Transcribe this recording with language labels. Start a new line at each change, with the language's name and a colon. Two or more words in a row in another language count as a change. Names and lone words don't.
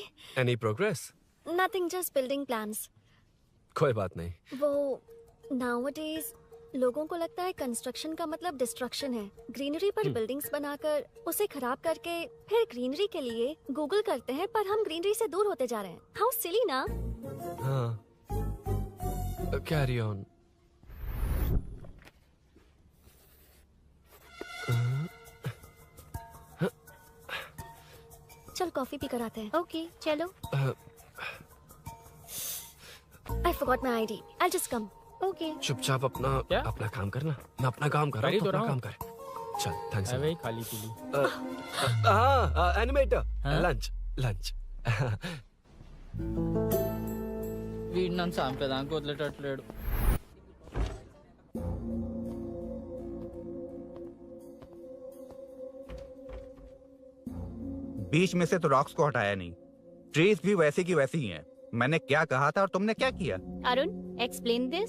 English: Any progress? Nothing, just building plans.
Hindi: कोई बात नहीं। वो nowadays लोगों को लगता है कंस्ट्रक्शन का मतलब डिस्ट्रक्शन है। ग्रीनरी पर बिल्डिंग्स बनाकर उसे खराब करके फिर ग्रीनरी के लिए गूगल करते हैं, पर हम ग्रीनरी से दूर होते जा रहे हैं।
English: How silly ना? हाँ। Carry on.
Hindi: चल कॉफी पी कर आते हैं। ओके चलो।
English: I forgot my ID. I'll just come.
Hindi: ओके। चुपचाप अपना काम करना। मैं अपना काम कर रहा हूँ, अपना काम कर। चल, थैंक्स। वही खाली पीली। हाँ, एनिमेटर, लंच।
Telugu: వీడు నన్ను చంపేదానికి వదిలేటట్లేడు.
Hindi: बीच में से तो रॉक्स को हटाया नहीं, ट्रीज भी वैसी की वैसी ही हैं। मैंने क्या कहा था और तुमने क्या किया?
English: अरुण explain this.